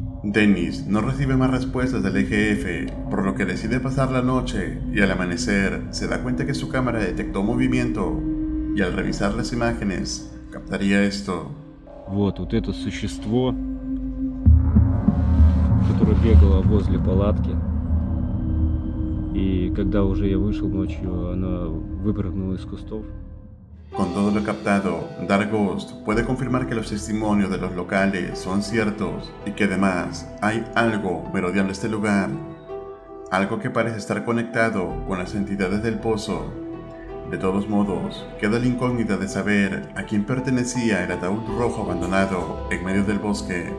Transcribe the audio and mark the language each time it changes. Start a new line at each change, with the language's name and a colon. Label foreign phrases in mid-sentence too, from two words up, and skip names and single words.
Spanish: Dennis no recibe más respuestas del EGF, por lo que decide pasar la noche y al amanecer se da cuenta que su cámara detectó movimiento y al revisar las imágenes captaría esto.
Russian: Вот это существо, которое бегало возле палатки. И когда уже я вышел ночью, она выпрыгнула из кустов.
Spanish: Con todo lo captado, Dark Ghost puede confirmar que los testimonios de los locales son ciertos y que además hay algo merodeando este lugar, algo que parece estar conectado con las entidades del pozo. De todos modos, queda la incógnita de saber a quién pertenecía el ataúd rojo abandonado en medio del bosque.